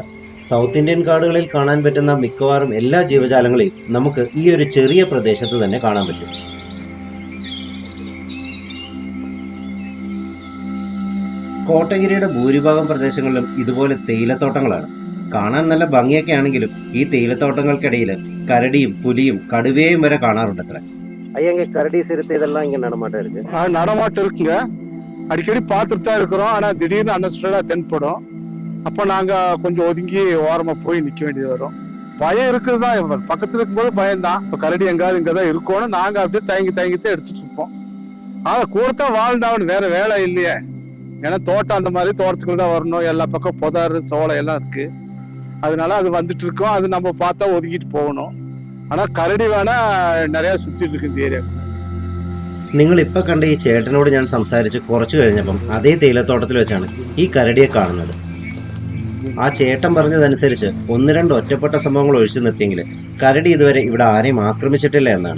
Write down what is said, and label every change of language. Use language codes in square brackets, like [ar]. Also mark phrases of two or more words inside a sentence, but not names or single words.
[ml] സൗത്ത് ഇന്ത്യൻ കാടുകളിൽ കാണാൻ പറ്റുന്ന മിക്കവാറും എല്ലാ ജീവജാലങ്ങളെയും നമുക്ക് ഈ ഒരു ചെറിയ പ്രദേശത്ത് തന്നെ കാണാൻ പറ്റും. കോട്ടഗിരിയുടെ ഭൂരിഭാഗം പ്രദേശങ്ങളിലും ഇതുപോലെ തേയിലത്തോട്ടങ്ങളാണ്. കാണാൻ നല്ല ഭംഗിയൊക്കെ ആണെങ്കിലും ഈ തേയിലത്തോട്ടങ്ങൾക്കിടയിൽ കരടിയും പുലിയും കടുവയും വരെ കാണാറുണ്ട്. [ta] അത്ര ஐயங்க கரடி சிறுத்தை இதெல்லாம் இங்க நடமாட்டம் இருக்கு. நடமாட்டம் இருக்குங்க, அடிக்கடி பார்த்துட்டு தான் இருக்கிறோம். ஆனா திடீர்னு அன்எக்ஸ்பெக்டடா தென்படும். அப்போ நாங்க கொஞ்சம் ஒதுங்கி ஓரமா போய் நிக்க வேண்டியது வரும். பயம் இருக்குது தான், பக்கத்துல இருக்கும்போது பயம்தான். இப்போ கரடி எங்காவது இங்கதான் இருக்கணும், நாங்க அப்படியே தயங்கி தயங்கித்தான் எடுத்துட்டு இருப்போம். ஆனா கூடத்தான் வாழ்ந்தாவணும், வேற வேலை இல்லையே. ஏன்னா தோட்டம் அந்த மாதிரி தோட்டத்துக்குள்ள தான் வரணும். எல்லா பக்கம் புதாறு சோளை எல்லாம் இருக்கு. அதனால அது வந்துட்டு இருக்கோம். அது நம்ம பார்த்தா ஒதுக்கிட்டு போகணும். [ml] ஆனா കരടി വേണ നിറയെ സുറ്റിട്ട് ഇരിക്കുന്ന ഏരിയ. നിങ്ങൾ ഇപ്പൊ കണ്ട ഈ ചേട്ടനോട് ഞാൻ സംസാരിച്ച് കുറച്ചു കഴിഞ്ഞപ്പം അതേ തേയിലത്തോട്ടത്തിൽ വെച്ചാണ് ഈ കരടിയെ കാണുന്നത്. ആ ചേട്ടൻ പറഞ്ഞതനുസരിച്ച് 1-2 ഒറ്റപ്പെട്ട സംഭവങ്ങൾ ഒഴിച്ചു നിർത്തിയെങ്കിൽ കരടി ഇതുവരെ ഇവിടെ ആരെയും ആക്രമിച്ചിട്ടില്ല എന്നാണ്.